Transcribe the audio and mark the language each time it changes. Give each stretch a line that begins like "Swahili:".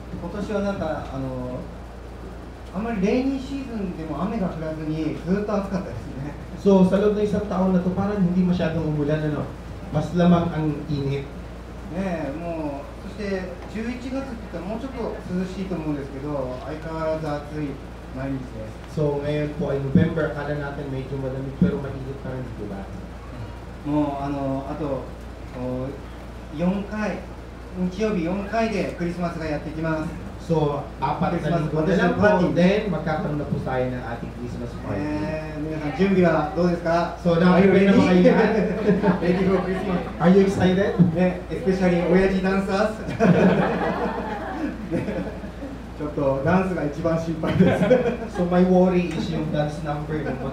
Japanese: 年はなんかあんまりレイニーシーズンでも雨が降らずにずっと暑かったですね。
Filipino: So, sa loob ng isang taon na to, parang hindi masyadong umulan, ano? Mas lamang ang init.
Japanese: ねえ、もうそして11月って言ったらもうちょっと涼しいと思うんですけど、相変わらず暑い毎日です。
Filipino: So, ngayon po ay November, akala natin medyo malamig pero mainit pa rin, di ba?
Japanese: もうあと4回、日曜日4回でクリスマスがやってきます。
Filipino: So, 4 na linggo na lang po, then magkakaroon na po tayo ng ating Christmas party.
Japanese: 皆さん準備はどうですか？
Filipino: So, nakakipin na ba kayo lahat?
English: Ready for Christmas? Are you excited?
Japanese: ね、especially 親父ダンサーズ。ちょっとダンスが一番心配です。
English: So, my worry is yung dance number.